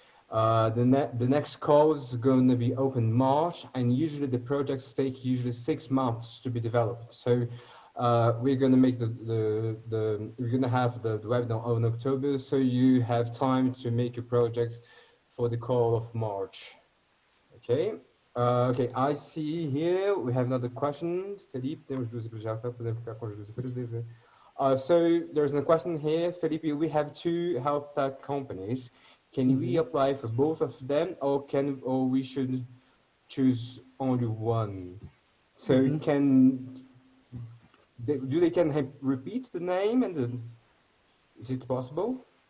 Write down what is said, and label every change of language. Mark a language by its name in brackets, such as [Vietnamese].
[English] The next call is going to be open March, and usually the projects take usually 6 months to be developed. So we're going to make we're going to have the webinar on October, so you have time to make your project for the call of March. Okay. Okay, I see here we have another question. [Portuguese] Felipe, temos duas já podemos ficar com as duas depois. [English] So there's a question here, Felipe. We have 2 health tech companies. Can we apply for both of them, or we should choose only one? So do they can repeat the name, and is it possible?